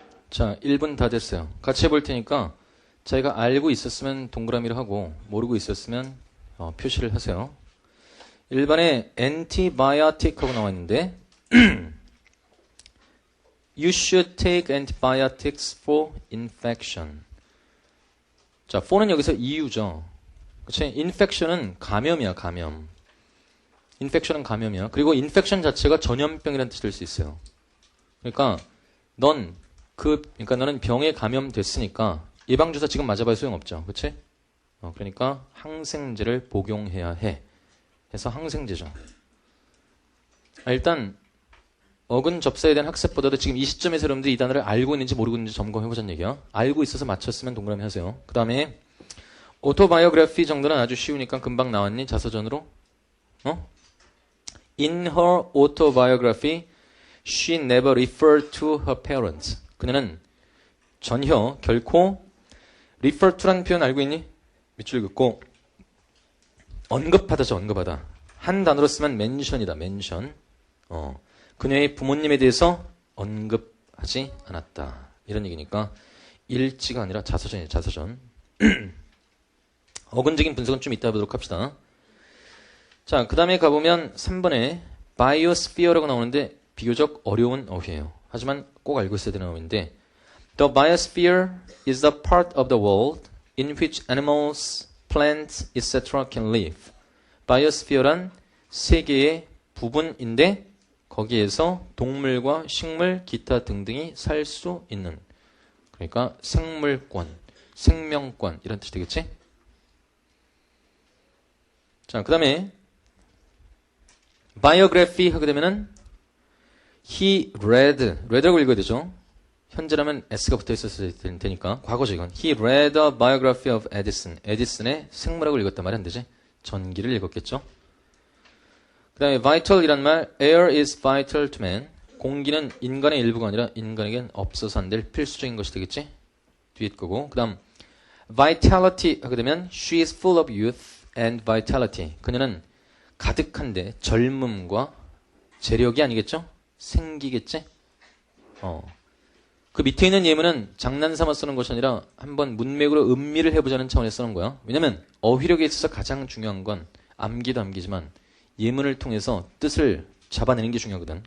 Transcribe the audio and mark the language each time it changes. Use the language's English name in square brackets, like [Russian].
[Korean] 자, 1분 다 됐어요. 같이 해볼 테니까 자기가 알고 있었으면 동그라미를 하고 모르고 있었으면 표시를 하세요. 1번에 antibiotic 하고 나와 있는데 [English] You should take antibiotics for infection. [Korean] 자, for는 여기서 이유죠. 그치? infection은 감염이야, 감염. infection은 감염이야. 그리고 infection 자체가 전염병이라는 뜻이 될 수 있어요. 그러니까 그러니까 너는 병에 감염됐으니까 예방주사 지금 맞아봐야 소용없죠. 그치? 그러니까 항생제를 복용해야 해. 해서 항생제죠. 일단 어근 접사에 대한 학습보다도 지금 이 시점에서 여러분들이 이 단어를 알고 있는지 모르고 있는지 점검해보자는 얘기야. 알고 있어서 맞췄으면 동그라미 하세요. 그 다음에 오토바이오그래피 정도는 아주 쉬우니까 금방 나왔니? 자서전으로? [English] In her autobiography, she never referred to her parents. [Korean] 그녀는 전혀 결코 refer to라는 표현 알고 있니? 밑줄 긋고 언급하다죠. 언급하다. 한 단어로 쓰면 mention이다. mention. 그녀의 부모님에 대해서 언급하지 않았다. 이런 얘기니까 일지가 아니라 자서전이에요. 자서전. 어근적인 분석은 좀 이따 해보도록 합시다. 자, 그 다음에 가보면 3번에 biosphere라고 나오는데 비교적 어려운 어휘예요. 하지만 꼭 알고 있어야 되는 어휘인데 [English] The biosphere is the part of the world in which animals, plants, etc. can live. [Korean] biosphere란 세계의 부분인데 거기에서 동물과 식물, 기타 등등이 살 수 있는 그러니까 생물권, 생명권 이런 뜻이 되겠지? 자, 그 다음에 biography 하게 되면은 read라고 읽어야 되죠. 현재라면 s가 붙어 있었을 테니까 과거죠 이건. [English] He read a biography of Edison. [Korean] 에디슨의 생물학을 읽었단 말이 안 되지. 전기를 읽었겠죠. 그 다음에 vital이란 말, [English] air is vital to man. [Korean] 공기는 인간의 일부가 아니라 인간에겐 없어서 안 될 필수적인 것이 되겠지. 뒤에 거고. 그 다음 vitality 하게 되면 [English] she is full of youth and vitality. [Korean] 그녀는 가득한데 젊음과 재력이 아니겠죠? 생기겠지? 그 밑에 있는 예문은 장난삼아 쓰는 것이 아니라 한번 문맥으로 음미를 해보자는 차원에서 쓰는 거야. 왜냐면 어휘력에 있어서 가장 중요한 건 암기도 암기지만 예문을 통해서 뜻을 잡아내는 게 중요하거든.